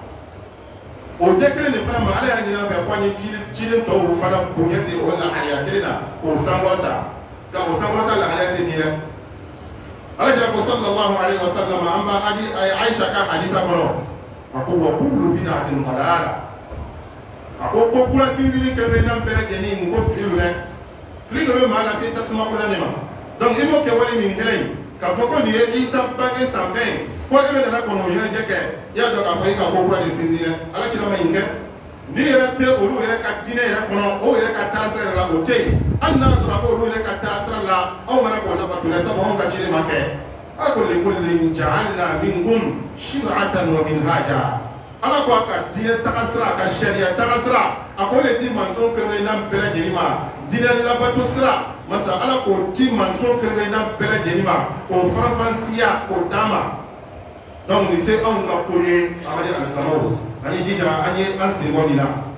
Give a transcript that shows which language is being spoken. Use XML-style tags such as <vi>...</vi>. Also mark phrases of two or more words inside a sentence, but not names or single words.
<bm>o tɛ kelen de fana ma ala y'a ɲini an fɛ k'an ye ciden tɔw fana bonya ten o lahalaya kelen na k'o sankɔrɔta nka o sankɔrɔta lahalaya tɛ nin dɛ ala jira ko</bm> <ar>صلى الله عليه وسلم</ar> <bm>an b'a Aisha ka hadisa kɔnɔ a ko</bm> <ar>وكل بدعة ضلالة</ar> <bm>a ko kura sinsinni kɛlen n'an bɛɛ lajɛlen ko fili don dɛ fili dɔ bɛ maa lase tasuma kɔnɔ de ma donc i b'o kɛ wale min kelen in k'a fɔ ko nin ye Isa bange san bɛɛ ko e bɛ nana kɔnɔ o ɲɛnajɛ kɛ i y'a dɔn k'a fɔ i ka ko kura de sinsin dɛ ala kira ma nin kɛ ni yɛrɛ tɛ olu yɛrɛ ka diinɛ yɛrɛ kɔnɔ o yɛrɛ ka taasira la o tɛ yen hali n'a sɔrɔ a bɛ olu yɛrɛ ka taasira la anw mana k'o labato dɛ sabu anw ka cilen ma kɛ ala ko</bm> <ar>لكل جعلنا منكم شرعة ومنهاجا</ar> <bm>ala ko a ka diinɛ tagasira a ka sariya tagasira a ko le di mantonw kɛrɛnkɛrɛnna bɛɛ lajɛlen ma diinɛ labato sira masa ala k'o di mantonw kɛrɛnkɛrɛnna bɛɛ lajɛlen ma k'o farafansiya k'o d'a ma donc nin tɛ anw ka ko ye amadi alisamaw an ye jija an ye an sen bɔ nin na</bm>